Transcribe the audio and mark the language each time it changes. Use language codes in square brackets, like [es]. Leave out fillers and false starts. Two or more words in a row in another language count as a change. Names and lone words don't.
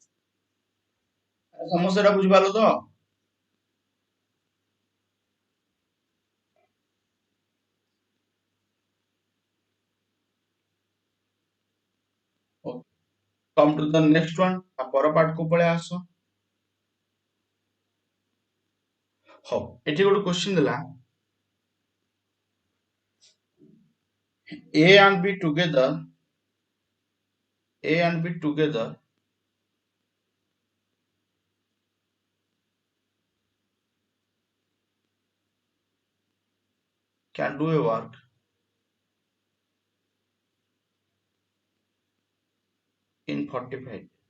[or] ସମସ୍ତେ ଏଟା ବୁଝିପାରିଲ ତ [en] come to the next one [or] ତା ପର ପାର୍ଟ କୁ ପଳେଇ ଆସ ହଉ ଏଠି ଗୋଟେ କ୍ୱେଶ୍ଚନ ଦେଲା [en] A and B together can do a work in 45.